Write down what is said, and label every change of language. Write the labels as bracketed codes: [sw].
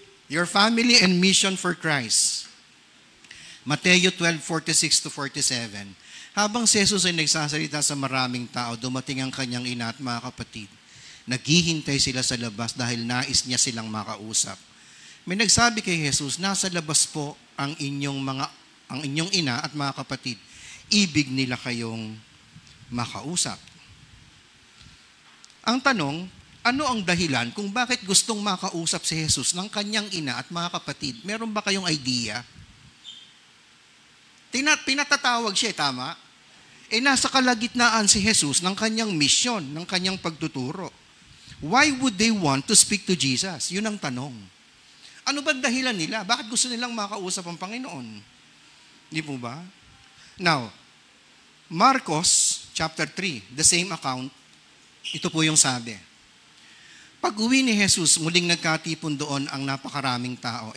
[en] Your family and mission for Christ. Mateo 12:46-47. [tl] Habang si Jesus ay nagsasalita sa maraming tao, dumating ang kanyang ina at mga kapatid. Naghihintay sila sa labas dahil nais niya silang makausap. May nagsabi kay Jesus, nasa labas po ang inyong ina at mga kapatid. Ibig nila kayong makausap. Ang tanong, ano ang dahilan kung bakit gustong makausap si Jesus ng kanyang ina at mga kapatid? Meron ba kayong idea? Pinatatawag siya, tama? Nasa kalagitnaan si Jesus ng kanyang misyon, ng kanyang pagtuturo. [en] Why would they want to speak to Jesus? [tl] Yun ang tanong. Ano ba dahilan nila? Bakit gusto nilang makausap ang Panginoon? Di po ba? [en] Now, Marcos chapter 3, the same account, [tl] ito po yung sabi. Pag-uwi ni Jesus, muling nagkatipon doon ang napakaraming tao.